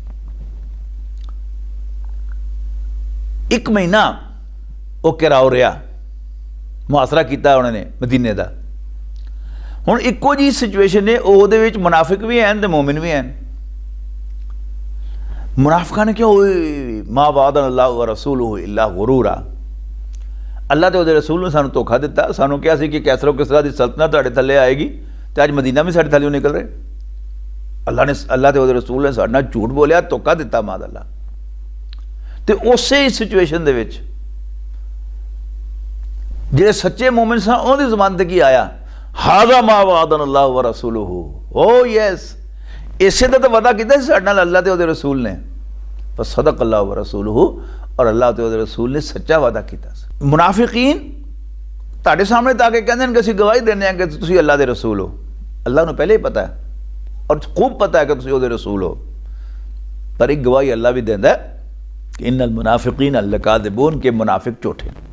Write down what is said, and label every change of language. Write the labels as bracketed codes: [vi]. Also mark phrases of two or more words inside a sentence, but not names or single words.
[ur] ایک مہینہ وہ گھیراؤ رہا، محاصرہ کیا انہوں نے مدینے کا. [pa] ہُݨ اکو جی سچوایشن ہے، اوہدے وچ منافق بھی ہیں تو مومن بھی ہیں. منافقاں نے کیوں [ar] ما وعدنا الله ورسوله إلا غرورا, [pa] ، اللہ تو اوہدے رسول نے سانوں دھوکا دتا، سانوں کہا سی کہ قیصر و کسریٰ کی سلطنت تہاڈے تھلے آئے گی، تو اج مدینہ بھی ساڈے تھلے نکل رہے. اللہ تو اوہدے رسول نے ساڈے نال جھوٹ بولیا، دھوکا دتا [ar] معاذ الله. [pa] تو اس سچوایشن دے وچ جہڑے سچے مومن سن اوہدی زبان تے کی آیا, [ar] هذا ما وعدنا الله ورسوله, [en] oh yes, [pa] ، اسے تو وعدہ کیا ساڈے نال اللہ تے اوہدے رسول نے، پر [ar] صدق الله ورسوله, [pa] اور اللہ تے اوہدے رسول نے سچا وعدہ کیا. منافقین تہاڈے سامنے تاکے کہندے نے کہ اسیں گواہی دینے ہیں کہ تسیں اللہ دے رسول ہو. اللہ نوں پہلے ہی پتا ہے اور خوب پتا ہے کہ تسیں اوہدے رسول ہو، پر ایک گواہی اللہ بھی دیندا ہے کہ [ar] إن المنافقين لكاذبون, [pa] ، کے منافق جھوٹے.